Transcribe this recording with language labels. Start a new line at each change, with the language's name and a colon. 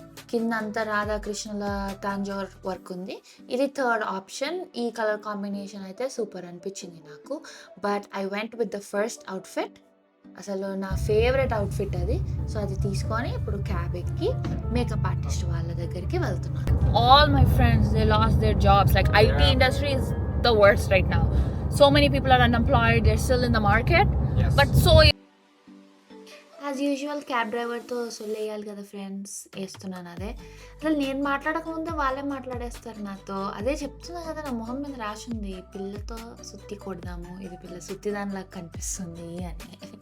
Telugu: కింద అంతా రాధాకృష్ణుల టాంజోర్ వర్క్ ఉంది. ఇది థర్డ్ ఆప్షన్. ఈ కలర్ కాంబినేషన్ అయితే సూపర్ అనిపించింది నాకు.
English: But I went with the first outfit.
Telugu: అసలు నా ఫేవరెట్ అవుట్ఫిట్ అది. సో అది తీసుకొని ఇప్పుడు క్యాబ్ ఎక్కి మేకప్ ఆర్టిస్ట్ వాళ్ళ దగ్గరికి వెళ్తున్నాను.
English: All my friends they lost their jobs. Like IT industry is the worst right now. So many people are unemployed. They're still in the market. Yes. But so as usual
Telugu: cab డ్రైవర్తో సొల్లేయాలి కదా friends, వేస్తున్నాను అదే. అసలు నేను మాట్లాడకముందే వాళ్ళే మాట్లాడేస్తారు నాతో. అదే చెప్తున్నా కదా, నా మొహం మీద రాసింది పిల్లతో సుత్తి కొడదాము, ఇది పిల్ల సుత్తి దానిలాగా కనిపిస్తుంది అని.